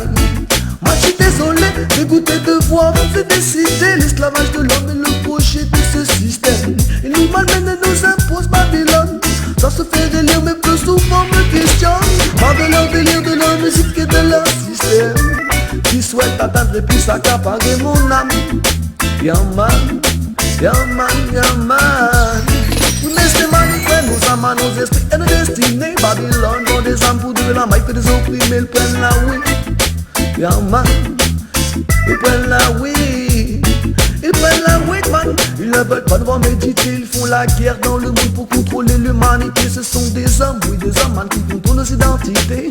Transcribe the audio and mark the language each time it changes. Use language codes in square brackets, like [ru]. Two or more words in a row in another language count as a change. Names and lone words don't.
[fr] Moi je suis désolé, dégoûté de voir comme c'est décidé. L'esclavage de l'homme est le projet de ce système. Ils nous malmènent et nous imposent Babylone. Ça se fait délire mais peu souvent me questionne. Marre de leur délire, de leur musique et de leur système qui souhaitent atteindre et puis s'accaparer mon âme. [en] Yeah man, yeah man, yeah man. [fr] Oui mais c'est mal, ils prennent nos âmes, nos esprits et nos destinées. Babylone vend des âmes pour de la maille, fait des opprimés, ils prennent la oui. [en] Yeah man, [fr] ils prennent la oui. Ils prennent la [en] weed man. [fr] Ils ne veulent pas devoir méditer. Ils font la guerre dans le monde pour contrôler l'humanité. Ce sont des hommes, oui des hommes man, qui contrôlent nos identités.